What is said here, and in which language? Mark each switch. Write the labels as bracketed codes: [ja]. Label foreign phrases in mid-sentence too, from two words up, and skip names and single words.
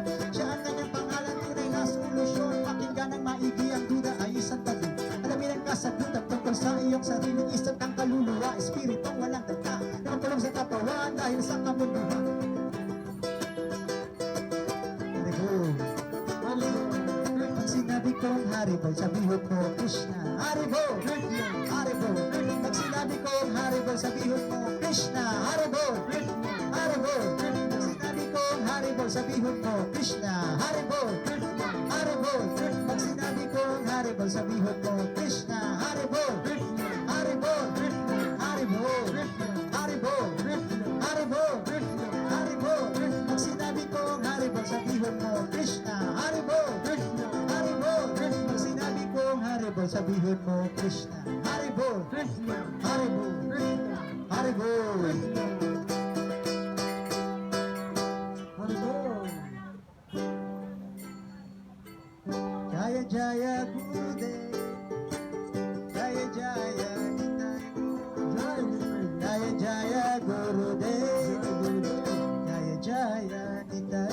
[tl] Siya ang kanyang pangalan, tunay na solusyon. Pakinggan ang maigi, ang duda ay isang tabi. Alamin ang kasagutan tungkol sa iyong sariling isip, ang kaluluwa, espiritong walang dagta. Nakapulong sa katawan dahil sa kamunduhan. Pag sinabi kong Haribol, sabihin mo Krishna. Haribol! Haribol! Pag sinabi kong Haribol, sabihin mo Krishna. Haribol! Haribol! Pag sinabi kong Haribol, sabihin mo Krishna. Haribol! Haribol! Pag sinabi kong Haribol, sabihin mo Krishna. Haribol! Haribol! Haribol! Haribol! Haribol! Haribol! Pag sinabi kong Haribol, sabihin mo Krishna. Haribol! Haribol! Pag sinabi kong Haribol, sabihin mo Krishna. Haribol! Haribol! Haribol! Haribol! [sa] जय जय गुरुदेव, जय जय निताइ, जय जय गुरुदेव, जय जय निताइ,